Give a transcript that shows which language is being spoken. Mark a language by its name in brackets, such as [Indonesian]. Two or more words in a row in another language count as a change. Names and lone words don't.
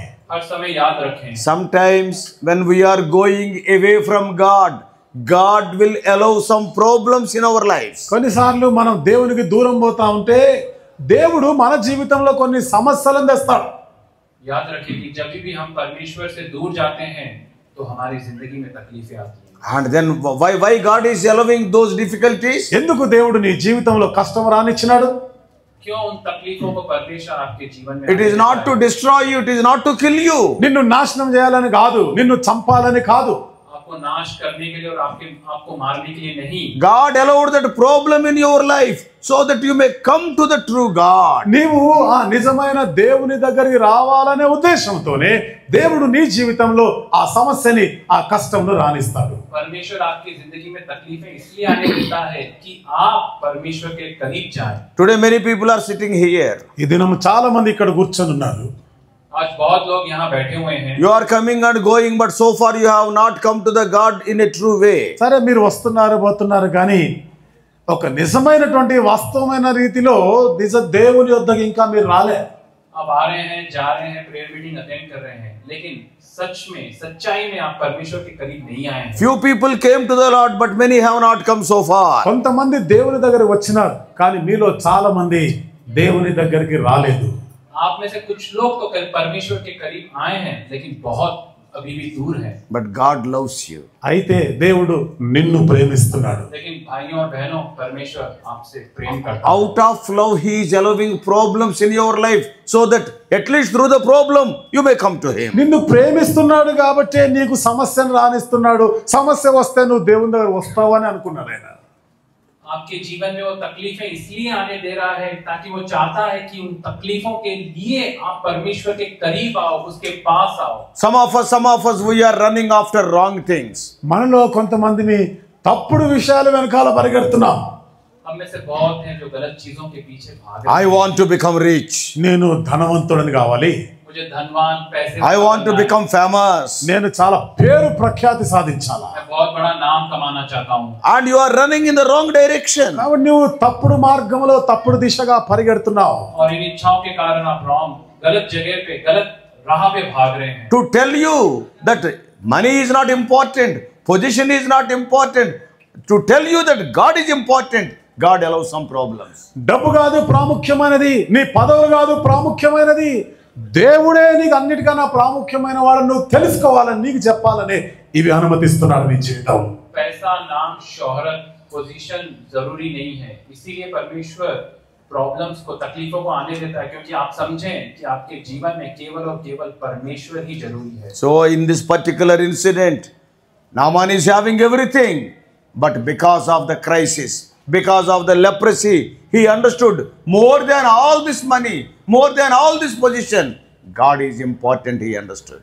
[Hindi] हर समय याद रखें, [English] sometimes when we are going away from God, God will allow some problems in our lives. [Telugu] కొన్నిసార్లు మనం దేవునికి దూరం పోతా ఉంటే దేవుడు మన జీవితంలో కొన్ని సమస్యలను తెస్తాడు. [Hindi] याद रखें कि जब भी हम परमेश्वर से दूर जाते हैं तो हमारी जिंदगी में तकलीफें आती हैं. [English] And then why God is allowing those difficulties? [Telugu] ఎందుకు దేవుడు నీ జీవితంలో కష్టం రానిచ్చినాడు? [Hindi] क्यों उन तकलीफों को परमेश्वर आपके जीवन में [English] It is not to destroy you, it is not to kill you. [Telugu] నిన్ను నాశనం చేయాలని కాదు, నిన్ను చంపాలని కాదు. [Hindi] आपको नाश करने के लिए और आपको मारने के लिए नहीं. [English] God allowed that problem in your life so that you may come to the true God. [Telugu] నీవు ఆ నిజమైన దేవుని దగ్గరికి రావాలనే ఉద్దేశంతోనే దేవుడు నీ జీవితంలో ఆ సమస్యని ఆ కష్టంను రానిస్తాడు. [Hindi] परमेश्वर आपकी जिंदगी में तकलीफें इसलिए आने देता है कि आप परमेश्वर के करीब जाएं. [English] Today many people are sitting here. [Telugu] ఈ దినం చాలా మంది ఇక్కడ కూర్చొని ఉన్నారు. [Hindi] आज बहुत लोग यहाँ बैठे हुए हैं. [English] You are coming and going, but so far you have not come to the God in a true way. [Telugu] సరే, మీరు వస్తున్నారు పోతున్నారు, కానీ ఒక నిజమైనటువంటి వాస్తవమైన రీతిలో నిజ దేవుని వద్దకు ఇంకా మీరు రాలే. [Hindi] आप आ रहे हैं, जा रहे हैं, [English] prayer meeting attend [Hindi] कर रहे हैं, लेकिन सच में, सच्चाई में आप परमेश्वर के करीब नहीं आए हैं. [English] Few people came to the Lord, but many have not come so far. [Telugu] కొంతమంది దేవుని దగ్గరికి వచ్చినారు, కానీ మీలో చాలా మంది దేవుని దగ్గరికి రాలేదు. [Hindi] आप में से कुछ लोग तो परमेश्वर के करीब आए हैं, लेकिन बहुत अभी भी दूर हैं. [English] But God loves you. [Telugu] అయితే దేవుడు నిన్ను ప్రేమిస్తున్నాడు. [Hindi] लेकिन भाइयों और बहनों, परमेश्वर आपसे प्रेम करता है. [English] Out of love, He is allowing problems in your life so that at least through the problem you may come to Him. [Telugu] నిన్ను ప్రేమిస్తున్నాడు కాబట్టి నీకు సమస్యను రానిస్తున్నాడు. సమస్య వస్తే నువ్వు దేవుని దగ్గర వస్తావు అని అనుకున్నాడు ఆయన. [Hindi] आपके जीवन में वो तकलीफें इसलिए आने दे रहा है ताकि वो चाहता है कि उन तकलीफों के लिए आप परमेश्वर के करीब आओ, उसके पास आओ. [English] Some of us we are running after wrong things. [Telugu] మనలో కొంతమందిని తప్పుడు విషయాల వెనకాల పరిగెడుతున్నాం. [Hindi] हम में से बहुत हैं जो गलत चीजों के पीछे भाग रहे [English] I [Hindi] हैं. [English] want to become rich. [Telugu] నేను ధనవంతుడిని కావాలి, [Hindi] मुझे धनवान, पैसे [English] I want to become famous. [Telugu] నేను చాలా పేరు ప్రఖ్యాతి సాధించాలా. [Hindi] मैं बहुत बड़ा नाम कमाना चाहता हूँ. [English] And you are running in the wrong direction. [Telugu] కాబట్టి నువ్వు తప్పుడు మార్గంలో తప్పుడు దిశగా పరిగెడుతున్నావు. [Hindi] और इन इच्छाओं के कारण आप रॉन्ग, गलत जगह पे, गलत राह पे भाग रहे हैं. [English] To tell you that money is not important, position is not important, to tell you that God is important, God allows some problems. [Telugu] డబ్బు కాదు ప్రాముఖ్యమైనది, నీ పదవులు కాదు ప్రాముఖ్యమైనది, దేవుడే నీకు అన్నిటికన్నా ప్రాముఖ్యమైన వాడు నువ్వు తెలుసుకోవాలని నీకు చెప్పాలని ఇవి అనుమతిస్తున్నాడు నీ జీవితం. [Hindi] पैसा, नाम, शोहरत, पोजीशन जरूरी नहीं है. इसीलिए परमेश्वर प्रॉब्लम्स को, तकलीफों को आने देता है, क्योंकि आप समझें कि आपके जीवन में केवल और केवल परमेश्वर ही जरूरी है. [English] So in this particular incident, Naaman is having everything, but because of the crisis, because of the leprosy, he understood more than all this money, more than all this position, God is important, he understood.